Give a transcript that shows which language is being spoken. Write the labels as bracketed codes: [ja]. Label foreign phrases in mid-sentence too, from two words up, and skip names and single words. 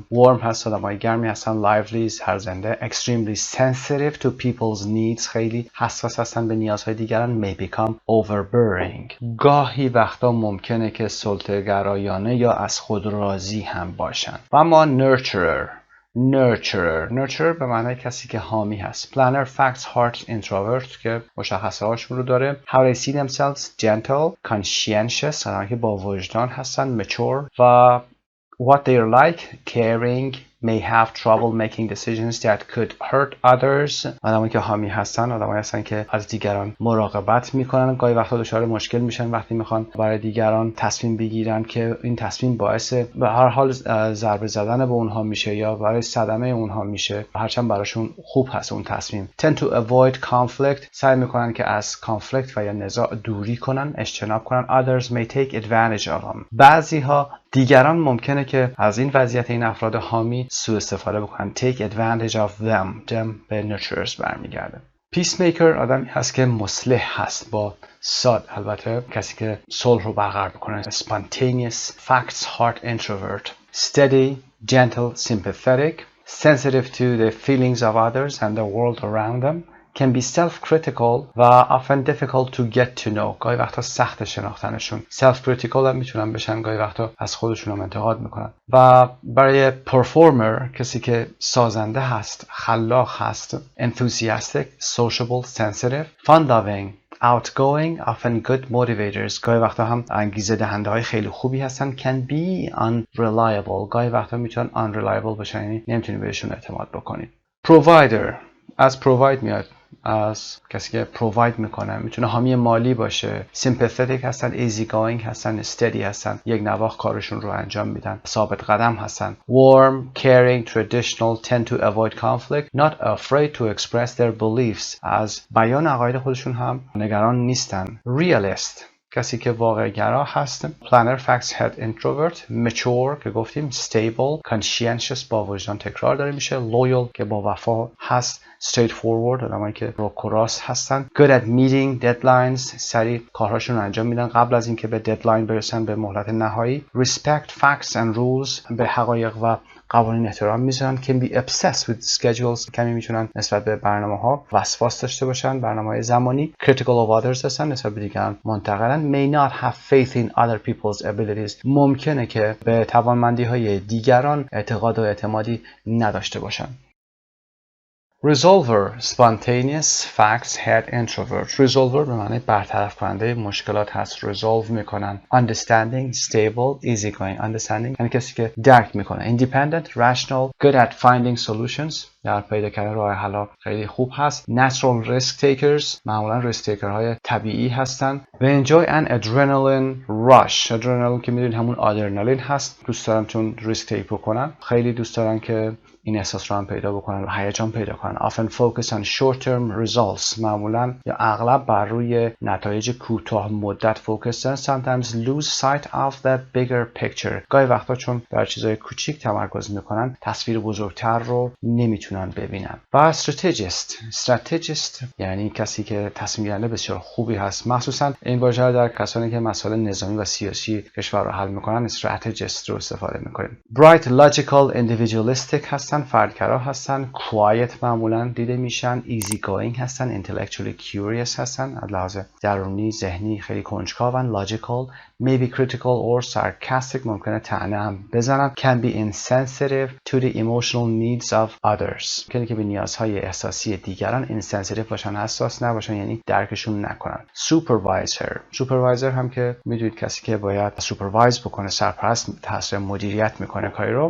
[fa] warm هست، آدمای گرمی هستن. lively هرزنده. [en] extremely sensitive to people's needs [fa] خیلی حساس هستن به نیازهای دیگران. [en] may become overbearing [fa] گاهی وقتا ممکنه که سلطه‌گرایانه یا از خود راضی هم باشن. و اما nurturer به معنای کسی که حامی هست. [en] planner facts heart introvert [fa] که مشخصه هاشون رو داره. [en] how they see themselves gentle conscientious [fa] آدمایی که با وجدان هستن. mature و [en] what they're like caring may have trouble making decisions that could hurt others [fa] آدمایی که حامی هستن آدمایی هستن که از دیگران مراقبت میکنن، گاهی وقتا دچار مشکل میشن وقتی میخوان برای دیگران تصمیم بگیرن که این تصمیم باعث به هر حال ضربه زدن به اونها میشه یا برای صدمه اونها میشه، هرچند براشون خوب هست اون تصمیم. [en] tend to avoid conflict [fa] سعی میکنن که از کانفلیکت و یا نزاع دوری کنن، اجتناب کنن. [en] others may take advantage of them [fa] بعضی ها دیگران ممکنه که از این وضعیت این افراد حامی سوء استفاده بکنن. [en] take advantage of them [fa] به nurturers برمیگرده. peacemaker آدمی هست که مصلح هست با صاد، البته کسی که صلح رو برقرار بکنه. [en] spontaneous facts heart introvert. steady gentle sympathetic sensitive to the feelings of others and the world around them can be self-critical و often difficult to get to know [fa] گاهی وقتا سخت شناختنشون. self-critical هم میتونن بشن، گاهی وقتا از خودشون هم انتقاد میکنن. و برای performer کسی که سازنده هست، خلاق هست. [en] enthusiastic sociable sensitive fun-loving outgoing often good motivators [fa] گاهی وقتا هم انگیزه دهنده های خیلی خوبی هستن. [en] can be unreliable [fa] گاهی وقتا میتونن unreliable باشن، یعنی نمیتونی بهشون اعتماد بکنید. provider از provide میاد، از کسی که provide میکنه، میتونه حامی مالی باشه. sympathetic هستن [en] easy going [fa] هستن steady هستن، یک نواخت کارشون رو انجام میدن، ثابت قدم هستن. [en] warm caring traditional tend to avoid conflict not afraid to express their beliefs [fa] از بیان عقاید خودشون هم نگران نیستن. realist کسی که واقع گرا هست. [en] planner facts head introvert. [fa] mature که گفتیم. stable conscientious با وجدان تکرار داره میشه. loyal که با وفا هست. straightforward آدمایی که روکراس هستن. [en] good at meeting deadlines [fa] سریع کارهاشون رو انجام میدن قبل از اینکه به ددلاین برسن، به مهلت نهایی. [en] respect facts and rules [fa] به حقایق و قوانین احترام میذارن. [en] can be obsessed with schedules [fa] کمی میتونن نسبت به برنامه‌ها وسواس داشته باشن، برنامه‌های زمانی. [en] critical of others [fa] هستن، نسبت به دیگران منتقدن. [en] may not have faith in other people's abilities [fa] ممکنه که به توانمندی‌های دیگران اعتقاد و اعتمادی نداشته باشن. [en] resolver spontaneous facts head introvert. [fa] resolver به معنی برطرف کننده مشکلات هست، resolve میکنن. [en] understanding stable easy going understanding [fa] یعنی کسی که درک میکنه. [en] independent rational good at finding solutions [fa] در پیدا کردن راه حل خیلی خوب هست. [en] natural risk takers [fa] معمولا [en] risk taker [fa] های طبیعی هستن. [en] they enjoy an adrenaline rush [fa] adrenaline که میدونید همون آدرنالین هست، دوست دارن چون ریسک تیک بکنن، خیلی دوست دارن که این احساس رو هم پیدا بکنن و هیجان پیدا کنن. [en] often focus on short term results [fa] معمولا یا اغلب بر روی نتایج کوتاه مدت فوکس دارن. [en] sometimes lose sight of the bigger picture [fa] گاهی وقتا چون بر چیزای کوچیک تمرکز میکنن تصویر بزرگتر رو نمیتونن ببینن. و strategist یعنی کسی که تصمیم گیرنده بسیار خوبی هست، مخصوصا این واژه در کسانی که مسائل نظامی و سیاسی کشور رو حل میکنن strategist رو استفاده میکنیم. [en] bright logical individualistic [fa] هستن، فردگرا هستن. quiet معمولا دیده میشن. [en] easy going هستن. intellectually curious [fa] هستن، از لحاظ درونی ذهنی خیلی کنجکاون. [en] logical maybe critical or sarcastic [fa] ممکنه طعنه هم بزنن. [en] can be insensitive to the emotional needs of others [fa] ممکنه که به نیازهای احساسی دیگران insensitive باشن، حساس نباشن، یعنی درکشون نکنن. supervisor هم که میدونید کسی که باید supervise بکنه، سرپرست تاثیر مدیریت میکنه کاری رو.